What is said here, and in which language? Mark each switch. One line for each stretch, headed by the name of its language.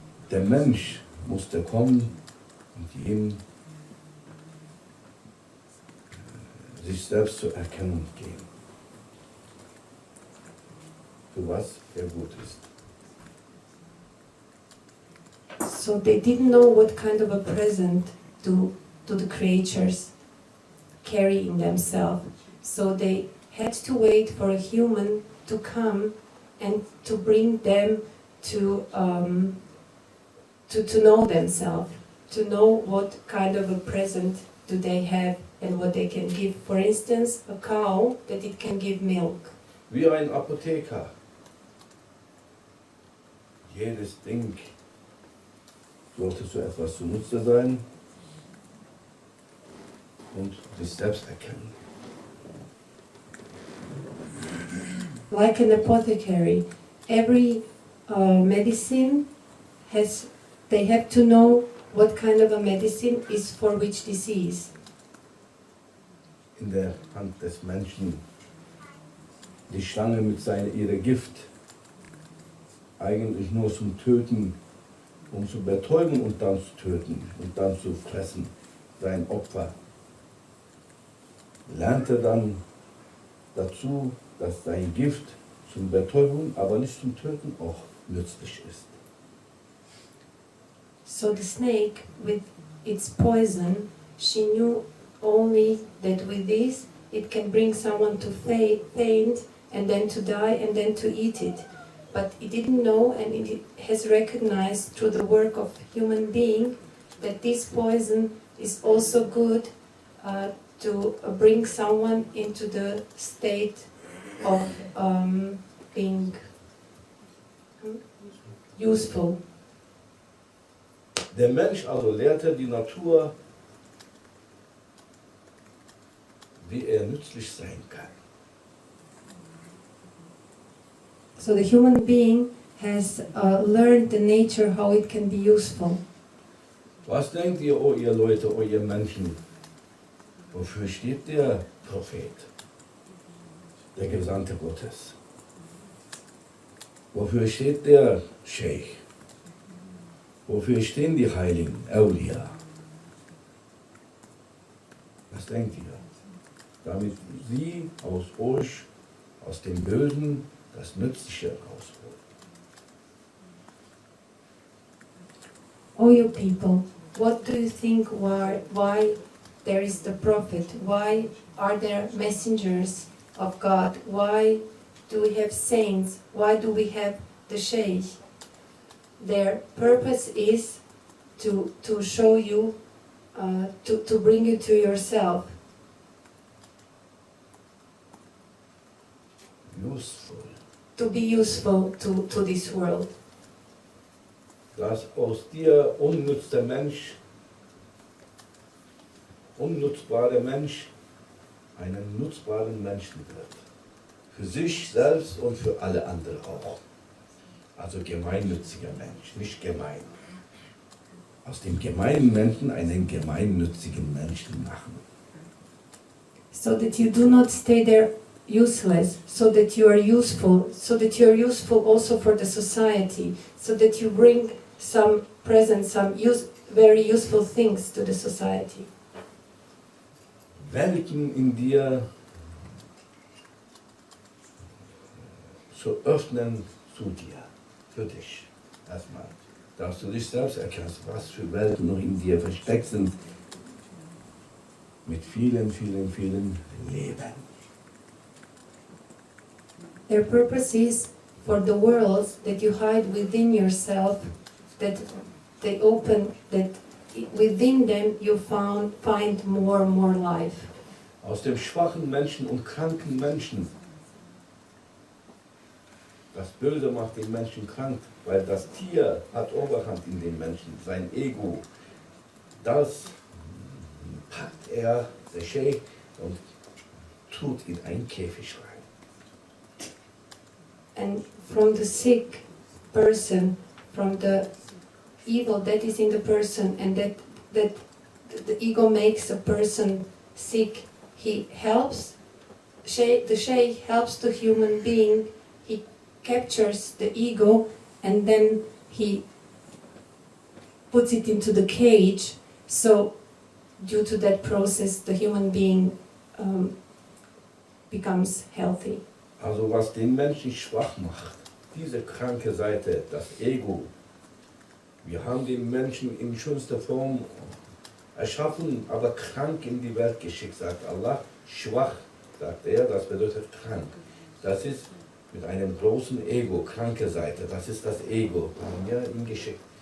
German: Der Mensch musste kommen und ihm sich selbst zur Erkennung geben, für was er gut ist.
English: So they didn't know what kind of a present do the creatures carry in themselves. So they had to wait for a human to come and to bring them to know themselves, to know what kind of a present do they have and what they can give. For instance, a cow, that it can give milk.
German: Wie ein Apotheker. Jedes Ding sollte zu etwas zunutze sein und sich selbst erkennen.
English: Like an apothecary, every medicine they have to know what kind of a medicine is for which disease.
German: In der Hand des Menschen die Schlange mit ihrem Gift, eigentlich nur zum Töten, um zu betäuben und dann zu töten und dann zu fressen, sein Opfer. Lernte dann dazu, dass sein Gift zum Betäuben, aber nicht zum Töten auch nützlich ist.
English: So the snake, with it's poison, she knew only that with this it can bring someone to faint and then to die and then to eat it. But it didn't know, and it has recognized through the work of human being that this poison is also good to bring someone into the state of being useful.
German: Der Mensch also lehrte die Natur, wie er nützlich sein kann.
English: So the human being has learned the nature how it can be useful.
German: Was denkt ihr, oh ihr Leute, oh ihr Menschen, wofür steht der Prophet, der Gesandte Gottes? Wofür steht der Sheikh? Wofür stehen die Heiligen, Awliya? Was denkt ihr? Damit sie aus euch, aus dem Bösen, das Nützliche rausholen.
English: Oh, you people, what do you think why there is the prophet? Why are there messengers of God? Why do we have saints? Why do we have the sheikh? Their purpose is to show you, to bring you to yourself. Useful. To be useful to this world.
German: Dass aus dir unnützbarer Mensch einen nutzbaren Menschen wird. Für sich selbst und für alle anderen auch. Also gemeinnütziger Mensch, nicht gemein. Aus dem gemeinen Menschen einen gemeinnützigen Menschen machen.
English: So that you do not stay there useless, so that you are useful, so that you are useful also for the society, so that you bring some present, very useful things to the society.
German: Welchen in dir zu öffnen zu dir, für dich erstmal. Dass du dich selbst erkennst, was für Welten noch in dir versteckt sind, mit vielen, vielen, vielen Leben.
English: Their purpose is for the worlds that you hide within yourself, that they open, that within them you find more and more life.
German: Aus dem schwachen Menschen und kranken Menschen. Das Böse macht den Menschen krank, weil das Tier hat Oberhand in den Menschen, sein Ego. Das packt er, der Sheikh, und tut in einen Käfig rein.
English: And from the sick person, from the evil that is in the person, and that the ego makes a person sick, he helps, the Sheikh helps the human being, he captures the ego and then he puts it into the cage, so due to that process the human being becomes healthy.
German: Also was den Menschen schwach macht, diese kranke Seite, das Ego. Wir haben den Menschen in schönster Form erschaffen, aber krank in die Welt geschickt, sagt Allah. Schwach, sagt er, das bedeutet krank. Das ist mit einem großen Ego, kranke Seite, das ist das Ego, haben wir ihm geschickt.